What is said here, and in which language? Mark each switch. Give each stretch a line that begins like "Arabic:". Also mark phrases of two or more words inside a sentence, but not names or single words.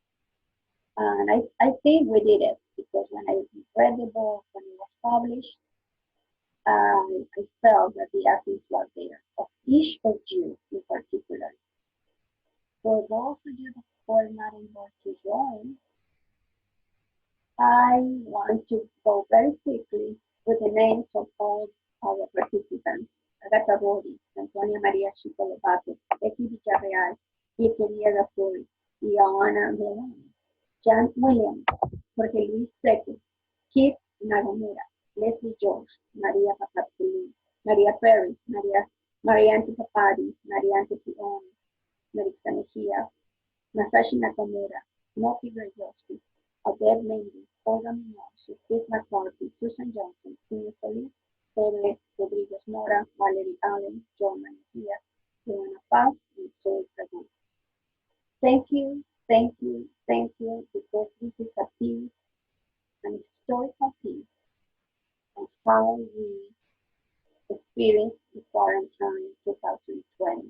English: And I think we did it because when I read the book, when it was published, I felt that the essence was there of each of you in particular. For those of you that were not able to join, I want to go very quickly with the names of all our participants. Agatha Ronnie, Antonia Maria Chicolobato, Becky Villarreal, Equeria Gafuri, Iana Meloni, Jan Williams, Jorge Luis Seque, Kip Maria Perry, Maria Antipapadi, Maria Antipioni, Maritza Mejia, Masashi Nakamura, Moki Gregoski, Adele Mendy, Olga Munoz, Steve McCarty, Susan Johnson, Tina Solis, Pedro Rodriguez Mora, Valerie Allen, John Mejia, Joanna Paz, and Zoe Dragon. Thank you, thank you, thank you, because this is a piece, an historical piece, of how we experienced the quarantine in 2020.